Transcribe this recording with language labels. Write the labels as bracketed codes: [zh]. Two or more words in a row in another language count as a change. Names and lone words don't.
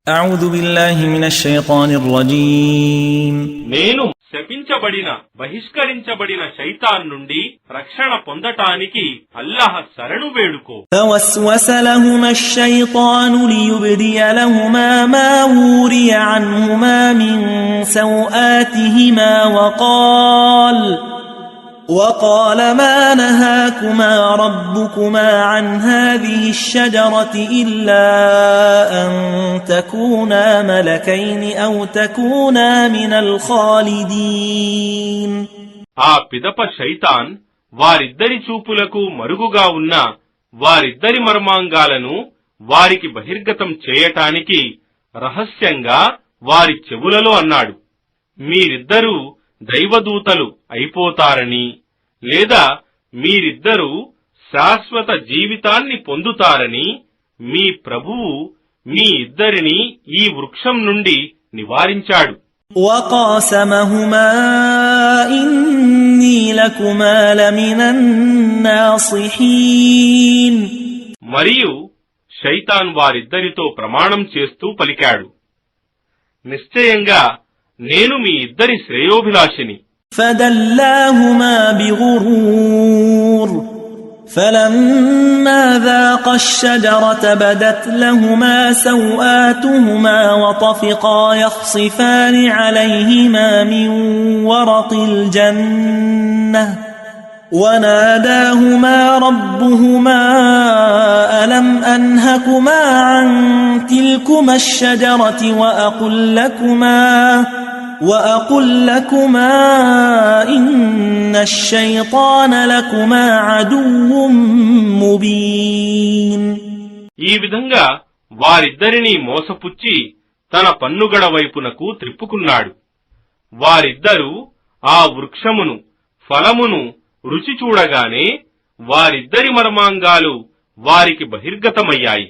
[ar] أعوذ بالله من الشيطان الرجيم [te] నేను శపించబడిన బహిష్కరించబడిన శైతాన్ నుండి రక్షణ పొందటానికి అల్లాహ్ శరణు వేడుకో. [ar] فوسوس لهما الشيطان ليبدي لهما ما وري عنهما من سوآتهما وقال ما نهاكما ربكما عن هذه الشجرة إلا أن تكونا ملكين أو تكونا من الخالدين. [te] ఆ పిదప శైతాన్ వారిద్దరి చూపులకు మరుగుగా ఉన్న వారిద్దరి మర్మాంగాలను వారికి బహిర్గతం చేయటానికి రహస్యంగా వారి చెవులలో అన్నాడు, మీరిద్దరూ దైవదూతలు అయిపోతారని లేదా మీరిద్దరూ శాశ్వత జీవితాన్ని పొందుతారని మీ ప్రభువు మీ ఇద్దరిని ఈ వృక్షం నుండి నివారించాడు. [ar] وقاسمهما إني لكما لمن الناصحين. [te] మరియు శైతాన్ వారిద్దరితో ప్రమాణం చేస్తూ పలికాడు, నిశ్చయంగా నేను మీ ఇద్దరి శ్రేయోభిలాషిని. [ar] فدلاهما بغرور فلما ذاقا الشجرة بدت لهما سوآتهما وطفقا يخصفان عليهما من ورق الجنة وناداهما ربهما ألم أنهكما عن تلكما الشجرة وأقل لكما إن الشيطان لكما عدو مبين. [te] ఈ విధంగా వారిద్దరినీ మోసపుచ్చి తన పన్నుగడ వైపునకు త్రిప్పుకున్నాడు. వారిద్దరూ ఆ వృక్షమును ఫలమును రుచి చూడగానే వారిద్దరి మర్మాంగాలు వారికి బహిర్గతమయ్యాయి.